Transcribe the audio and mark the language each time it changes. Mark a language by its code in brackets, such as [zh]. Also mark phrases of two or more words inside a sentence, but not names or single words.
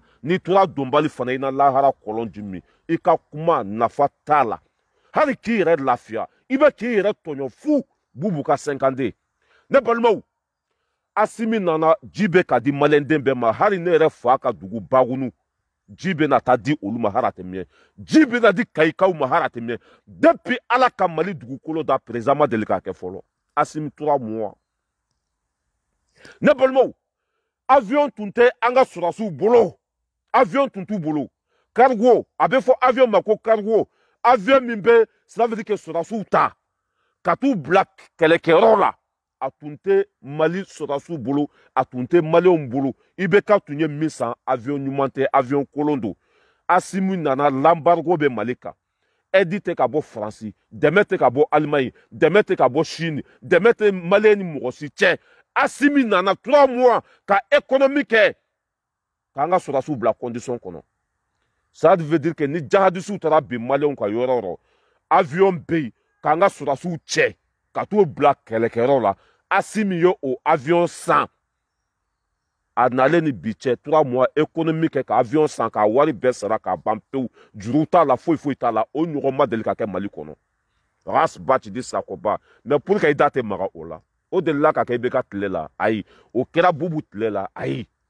[bm] n'i tora donbali fana i na lahara kɔlɔn di min i ka kuma nafa t'a la hali k'i yɛrɛ lafiya ibe ki yɛrɛ tɔɲɔ fu bubu ka 50 ne balimaw Assimi nana ji bɛ ka di maliyɛnden bɛɛ ma hali ne yɛrɛ fa ka dugu Bagunu ji bɛ na taa di olu ma hali a tɛ mɛn ji bɛ na di Kayikaw ma hali a tɛ mɛn depuis Ala ka Mali dugukolo da président ma deli k'a kɛ fɔlɔ Assimi 3 mois ne balimaw avion tun tɛ an ka sɔrɔdasiw bolo avion tun t'u bolo cargo a bɛ fɔ avion ma ko cargo avion min bɛ [fr] cela veut dire que [bm] sɔrɔdasiw ta ka t'u bila kɛlɛkɛyɔrɔ la a tun tɛ Mali sɔrɔdasiw bolo a tun tɛ maliyɛnw bolo IBK tun ye min san avion ɲuman tɛ avion kolon don Assimi nana l'embargo bɛ Mali kan aide tɛ ka bɔ Faransi dɛmɛ tɛ ka bɔ Allemagne dɛmɛ tɛ ka bɔ Chine dɛmɛ tɛ maliyɛn ni mɔgɔ si cɛ Assimi nana 3 mois ka économie kɛ k'an ka sɔrɔdasiw bila condition kɔnɔ [fr] ça veut dire que [bm] ni jihadistes taara bin maliyɛnw ka yɔrɔ o yɔrɔ avion bɛ yen k'an ka sɔrɔdasiw cɛ ka t'o bila kɛlɛkɛyɔrɔ la Assimi ye o avion san a nalen ni bi cɛ 3 mois économie kɛ ka avion san k'a wari bɛɛ sara k'a ban pewu juru t'a la foyi foyi t'a la o ɲɔgɔn ma deli ka kɛ Mali kɔnɔ Ras Bathily Sakoba [fr] mais pour que [bm] i da tɛ maga o la o delila ka kɛ IBK tile la ayi o kɛra Bubu tile la ayi